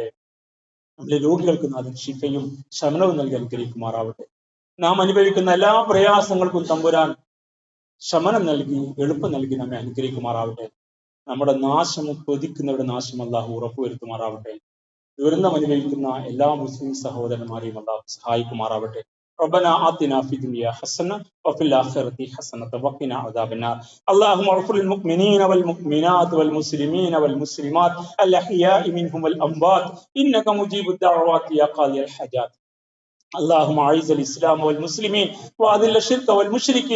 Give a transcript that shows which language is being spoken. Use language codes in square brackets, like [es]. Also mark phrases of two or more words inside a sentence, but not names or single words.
[ml] നമ്മിലെ രോഗികൾക്ക് നാം ശിഫയും ശമനവും നൽകി അനുഗ്രഹിക്കുമാറാവട്ടെ. നാം അനുഭവിക്കുന്ന എല്ലാ പ്രയാസങ്ങൾക്കും തമ്പുരാൻ ശമനം നൽകി എളുപ്പം നൽകി നമ്മെ അനുഗ്രഹിക്കുമാറാവട്ടെ. നമ്മുടെ നാശം കൊതിക്കുന്നവരുടെ നാശം അള്ളാഹു ഉറപ്പുവരുത്തുമാറാവട്ടെ. ദുരന്തം അനുഭവിക്കുന്ന എല്ലാ മുസ്ലിം സഹോദരന്മാരെയും അള്ളാഹു സഹായിക്കുമാറാവട്ടെ. [ar] ربنا آتنا في الدنيا حسنة وفي الآخرة حسنة وقنا عذاب النار. اللهم اغفر للمؤمنين والمؤمنات والمسلمين والمسلمات الأحياء منهم والأموات إنك مجيب الدعوات يا قاضي الحاجات. اللهم اعز الاسلام والمسلمين واذل الشرك والمشركين.